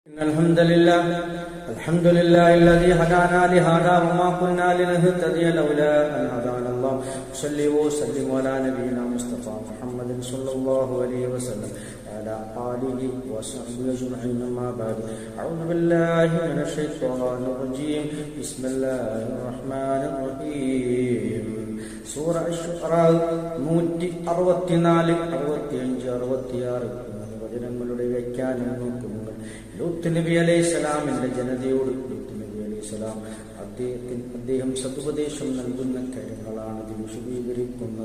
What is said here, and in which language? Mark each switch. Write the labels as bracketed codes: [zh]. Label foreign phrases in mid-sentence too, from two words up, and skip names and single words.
[ar] إن الحمد لله الذي هدانا لهذا وما كنا لنهتدي لولا أن هدانا الله صلى وسلم على نبينا مصطفى محمد صلى الله عليه وسلم وعلى آله وصحبه أجمعين أما بعد أعوذ بالله من الشيطان الرجيم بسم الله الرحمن الرحيم സൂറ അശ്ശുഅറാ [ml] 164 65 66 വചനങ്ങളുടെ വ്യാഖ്യാനം നോക്കുമ്പോൾ ലൂത്ത് നബി അലൈഹിസ്സലാമിന്റെ ജനതയോട് ലൂത്ത് നബി അലൈഹിസ്സലാം അദ്ദേഹം സതുപദേശം നൽകുന്ന കാര്യങ്ങളാണ് ഇത് വിശദീകരിക്കുന്നത്.